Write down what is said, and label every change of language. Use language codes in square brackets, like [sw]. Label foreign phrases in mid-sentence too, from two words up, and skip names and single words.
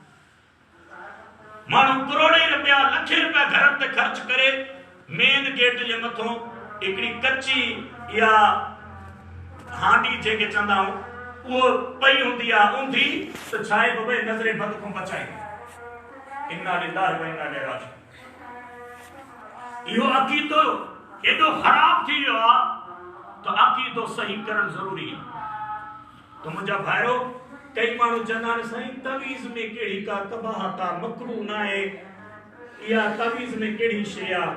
[sd] माण्हू करोड़े रुपया लखे रुपया घर ते ख़र्च करे मेन गेट जे मथों हिकिड़ी कच्ची या हांडी जेके चवंदा आहियूं उहो पई हूंदी आहे ऊंधी त छा आहे बबे नज़रे बद खां बचाई। [ar] إنا لله وإنا إليه راجعون. [sd] इहो अक़ीदो एॾो ख़राब थी वियो आहे त अक़ीदो सही करणु ज़रूरी आहे। त मुंहिंजा भाइरो कई माण्हू चवंदा आहिनि साईं तवीज़ में कहिड़ी का कबाहत आहे, मकरूह न आहे, इहा तवीज़ में कहिड़ी शइ आहे?